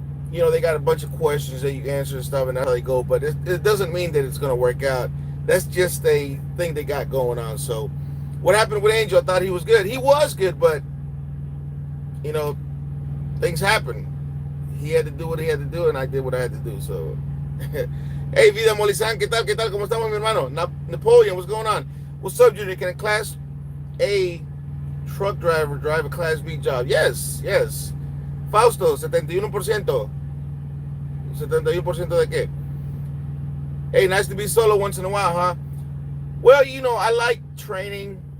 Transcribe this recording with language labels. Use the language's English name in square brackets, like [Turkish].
[English] You know, they got a bunch of questions that you answer and stuff, and that's how they go. But it doesn't mean that it's going to work out. That's just a thing they got going on. So what happened with Angel? I thought he was good. He was good, but, things happen. He had to do what he had to do, and I did what I had to do. So, hey, [Spanish] Vida Molizan, ¿qué tal? ¿Cómo estamos, mi hermano? [English] Napoleon, what's going on? What's up, Junior? Can a Class A truck driver drive a Class B job? Yes. [Spanish] Fausto, 71%. 71% de qué? [English] Hey, nice to be solo once in a while, huh? Well, I like training.